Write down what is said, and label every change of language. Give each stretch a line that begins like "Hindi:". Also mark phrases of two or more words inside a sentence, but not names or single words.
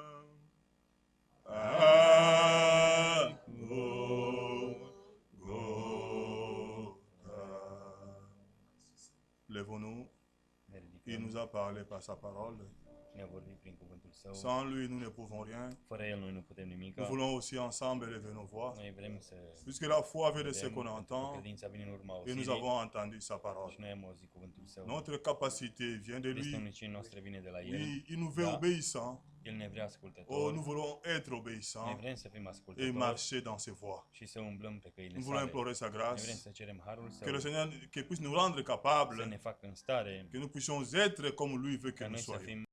French: À Golgotha. Lèvons-nous.
Romanian: Ne
French: Il
Romanian: ridicăm.
French: nous a parlé par sa parole.
Romanian: Ne-a vorbit prin cuvântul Său.
French: Sans lui, nous ne pouvons rien.
Romanian: Fără El noi nu putem nimic.
French: Nous voulons aussi ensemble élever nos voix.
Romanian: Noi vrem să
French: Puisque la foi vient de ce
Romanian: vedem,
French: qu'on
Romanian: pentru că
French: entend
Romanian: credința vine în urma
French: et nous
Romanian: auzirii
French: avons entendu sa parole.
Romanian: și noi am auzit cuvântul Său.
French: Notre capacité vient de lui.
Romanian: Pristănicii noastre vine de la El.
French: Oui, il nous veut
Romanian: Da.
French: obéissants.
Romanian: El ne vrea
French: Oh,
Romanian: ascultători.
French: nous voulons être
Romanian: Noi
French: obéissants
Romanian: vrem să fim
French: et
Romanian: ascultători
French: marcher dans ses voies.
Romanian: și să umblăm pe căile
French: Nous voulons
Romanian: sale.
French: implorer sa
Romanian: Noi vrem
French: grâce,
Romanian: să cerem harul Său,
French: que le Seigneur qu'il puisse nous rendre
Romanian: să ne
French: capables,
Romanian: facă în stare
French: que nous puissions être comme lui veut que
Romanian: ca
French: nous
Romanian: noi să
French: soyons.
Romanian: fim